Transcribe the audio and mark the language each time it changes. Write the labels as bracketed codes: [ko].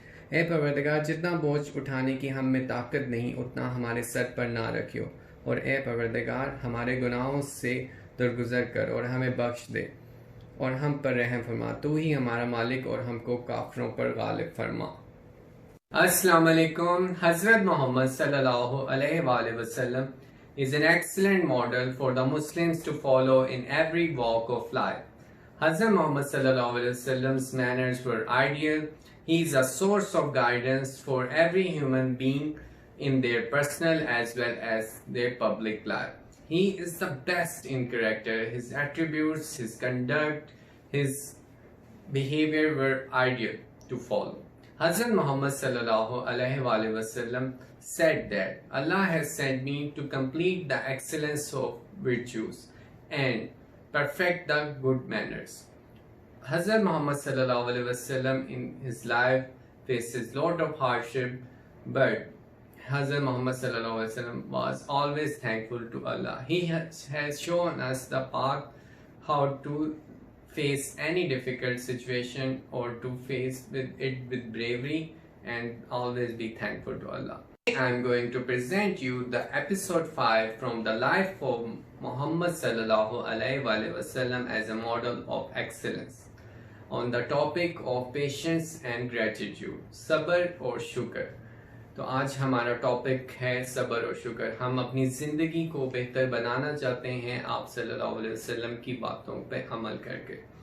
[ur] اے پروردگار، جتنا بوجھ اٹھانے کی ہم میں طاقت نہیں اتنا ہمارے سر پر نہ رکھیو، اور اے پروردگار ہمارے گناہوں سے درگزر کر اور ہمیں بخش دے اور ہم پر رحم فرما، تو ہی ہمارا مالک اور ہم کو کافروں پر غالب فرما۔ السلام علیکم۔ حضرت محمد صلی اللہ علیہ وآلہ وسلم [en] is an excellent model for the Muslims to follow in every walk of life. Hazrat Muhammad sallallahu alaihi wasallam's manners were ideal. He is a source of guidance for every human being in their personal as well as their public life. He is the best in character. His attributes, his conduct, his behavior were ideal to follow. Hazrat Muhammad sallallahu alaihi wasallam said that Allah has sent me to complete the excellence of virtues and perfect the good manners. Hazrat Muhammad sallallahu alaihi wasallam in his life faces lot of hardship, but Hazrat Muhammad sallallahu alaihi wasallam was always thankful to Allah. He has shown us the path how to face any difficult situation or to face it with bravery and always be thankful to Allah. I am going to present you the episode 5 from the life of Muhammad sallallahu alaihi wasallam as a model of excellence on the topic of patience and gratitude, [ur] صبر اور شکر۔ تو آج ہمارا topic ہے صبر اور شکر۔ ہم اپنی زندگی کو بہتر بنانا چاہتے ہیں آپ صلی اللہ علیہ وسلم کی باتوں پہ عمل کر کے۔